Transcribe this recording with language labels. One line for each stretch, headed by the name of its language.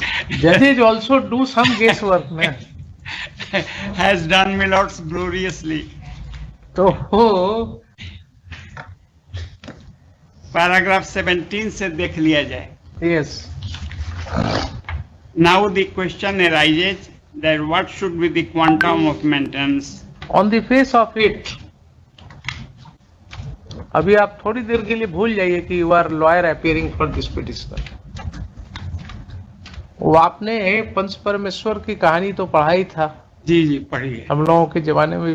English: Judges also do some guesswork, man. has done, my lords, gloriously.
Hindi: तो paragraph 17 से देख लिया जाए.
English: yes, Now the question arises that what should be the quantum of maintenance? on the face of it,
Hindi: अभी आप थोड़ी देर के लिए भूल जाइए कि
English: You are lawyer appearing for this petitioner.
Hindi: वो आपने पंच परमेश्वर की कहानी तो पढ़ा ही था. जी जी पढ़िए. हम लोगों के जमाने में भी